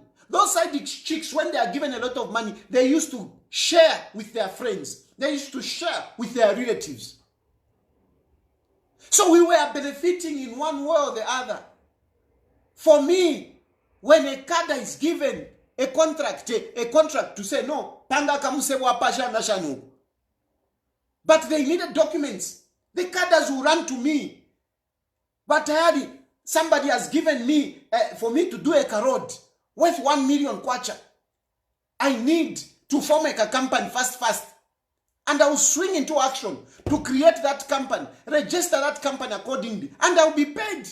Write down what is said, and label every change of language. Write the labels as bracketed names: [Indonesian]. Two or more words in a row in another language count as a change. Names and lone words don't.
[English] Those side chicks, when they are given a lot of money, they used to share with their friends. They used to share with their relatives. So we were benefiting in one way or the other. For me, when a cadre is given a contract to say, [Bemba] no, panga kamusebwa pasha nashanu. [English] But they needed documents. The cadres will run to me. But Tayali, somebody has given me, for me to do a road worth 1 million kwacha. I need to form a company fast. And I will swing into action to create that company, register that company accordingly, and I will be paid.